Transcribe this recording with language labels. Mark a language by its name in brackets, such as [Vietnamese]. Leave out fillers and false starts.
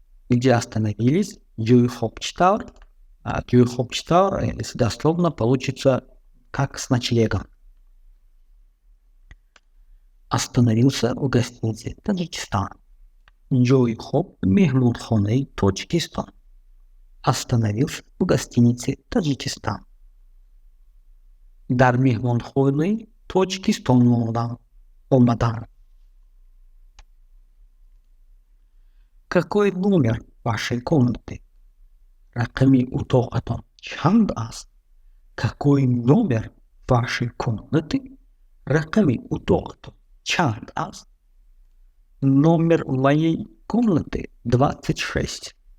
[Russian] Где остановились? [Tajik] Ҷои хоб чикав. [Russian] Ҷои хоб чикав, если дословно, получится как с ночлегом. Остановился в гостинице Таджикистан. [Tajik] Ҷои хоб меҳмонхонаи Тоҷикистон. [Russian] Остановился в гостинице Таджикистан. [Tajik] Дар меҳмонхонаи Тоҷикистон омадам. [Russian] Какой номер вашей комнаты? [Tajik] Рақами утоқатон чанд аст? [Russian] Какой номер вашей комнаты? [Tajik] Рақами утоқатон чанд аст? [Russian] Номер моей комнаты 26.